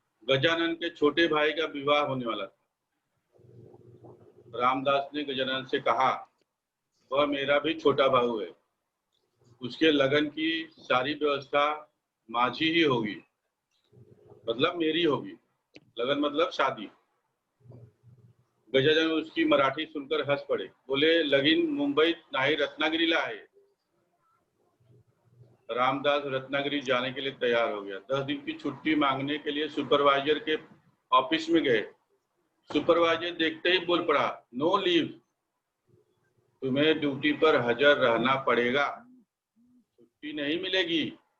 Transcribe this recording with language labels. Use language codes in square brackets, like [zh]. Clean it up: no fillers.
[hi] गजानन के छोटे भाई का विवाह होने वाला था. रामदास ने गजानन से कहा, वह मेरा भी छोटा भाऊ है, उसके लगन की सारी व्यवस्था [mr] माझी ही [hi] होगी, मतलब मेरी होगी. लगन मतलब शादी. गजानन उसकी मराठी सुनकर हंस पड़े, बोले [mr] लगीन मुंबई नाही रत्नागिरीला आहे. [hi] रामदास रत्नागिरी जाने के लिए तैयार हो गया. 10 दिन की छुट्टी मांगने के लिए सुपरवाइजर के ऑफिस में गए. सुपरवाइजर देखते ही बोल पड़ा, [en] no leave, [hi] तुम्हें ड्यूटी पर हाजिर रहना पड़ेगा, छुट्टी नहीं मिलेगी.